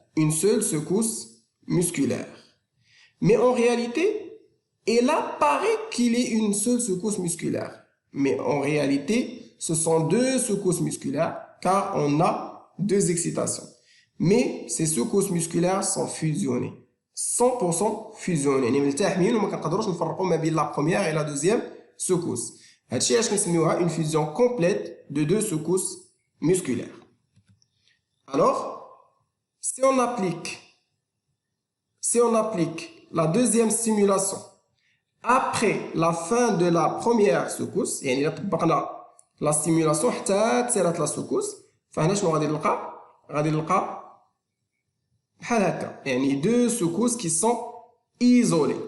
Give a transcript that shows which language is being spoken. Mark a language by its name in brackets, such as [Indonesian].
[French] Une seule secousse musculaire. Mais en réalité, il apparaît qu'il y ait une seule secousse musculaire. Mais en réalité, ce sont 2 secousses musculaires car on a 2 excitations. Mais ces secousses musculaires sont fusionnées. 100% fusionnées. [Arabic] يعني ملتحمين وما كنقدروش نفرقوا ما بين [French] la première et la deuxième secousse. [Arabic] هادشي علاش كنسميوها [French] une fusion complète de 2 secousses musculaires. Alors, si on applique la deuxième stimulation après la fin de la première secousse, [Arabic] يعني إلا طبقنا [French] la stimulation [Arabic] حتى تصيرات [French] لا secousse, [Arabic] فهنا شنو غادي نلقى؟ غادي نلقى بحال هكا، يعني [French] deux secousses qui sont isolées.